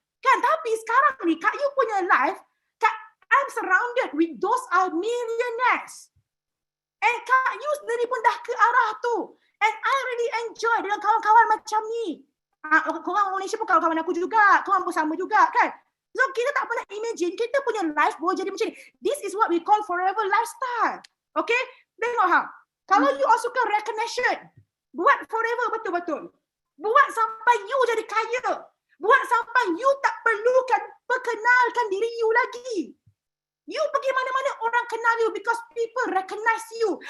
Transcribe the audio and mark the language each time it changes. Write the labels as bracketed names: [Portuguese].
[Malay] Kan, tapi sekarang ni Kak Yu punya [English] life, I'm surrounded with those are millionaires. [Malay] And Kak Yu sendiri pun dah ke arah tu. [English] And I really enjoy [Malay] dengan kawan-kawan macam ni. Korang Malaysia pun kawan-kawan aku juga. Korang pun sama juga kan. So kita tak pernah imagine kita punya life boleh jadi macam ni. [English] This is what we call forever lifestyle. [Malay] Okay? Tengok ha. Kalau you all suka recognition, buat forever betul-betul. Buat sampai you jadi kaya. Buat sampai you tak perlukan perkenalkan diri you lagi. [English] You [Malay] pergi mana-mana orang kenal [English] you because people recognize you.